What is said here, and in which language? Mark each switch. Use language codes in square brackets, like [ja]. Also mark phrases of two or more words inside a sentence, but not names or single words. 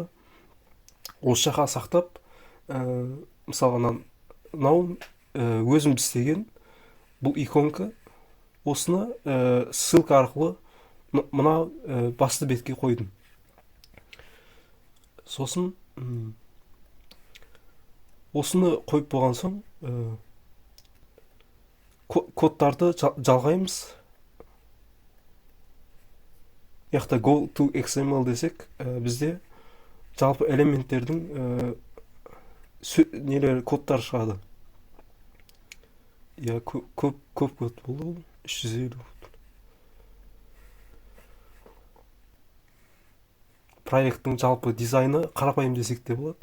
[kk] Осы жаққа сақтап, мысалға мынау өзім істеген бұл иконка, осыны ссылка арқылы мына басты бетке қойдым. Сосын осыны қойып болған соң кодтарды жалғаймыз. Яқта [en] go to XML [kk] десек, бізде жалпы элементтердің кодтар шығады. Көп код болды, 350 код. Проекттің жалпы дизайны қарапайым десек те болады.